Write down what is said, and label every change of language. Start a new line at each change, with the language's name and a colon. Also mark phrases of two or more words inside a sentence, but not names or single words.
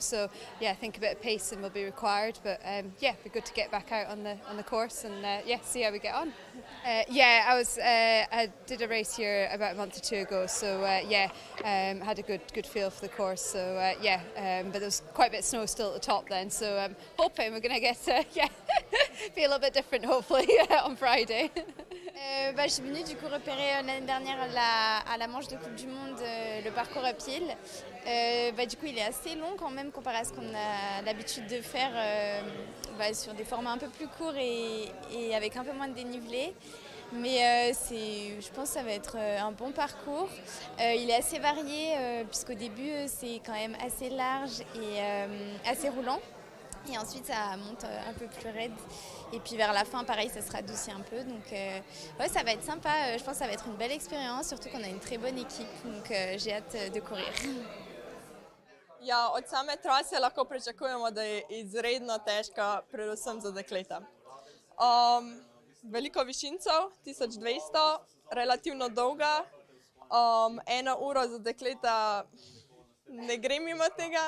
English: So I think a bit of pacing will be required. But it'll be good to get back out on the course and see how we get on. I did a race here about a month or two ago, so had a good feel for the course. So but there was quite a bit of snow still at the top then. So I'm hoping we're going to get be a little bit different hopefully on Friday.
French: Je suis venue du coup repérer l'année dernière à la manche de Coupe du Monde le parcours uphill. Du coup il est assez long quand même comparé à ce qu'on a l'habitude de faire sur des formats un peu plus courts et avec un peu moins de dénivelé. Mais je pense que ça va être un bon parcours. Il est assez varié puisqu'au début c'est quand même assez large et assez roulant. Et ensuite ça monte un peu plus raide. Et puis vers la fin, pareil, ça se radoucit un peu. Donc ça va être sympa. Je pense que ça va être une belle expérience, surtout qu'on a une très bonne équipe. Donc j'ai hâte de courir.
Slovenian: Ja, od same trase lahko pričakujemo, da je izredno težka, predvsem za dekleta. Veliko višincev, 1200, relativno dolga. 1 uro za dekleta ne gre mimo tega.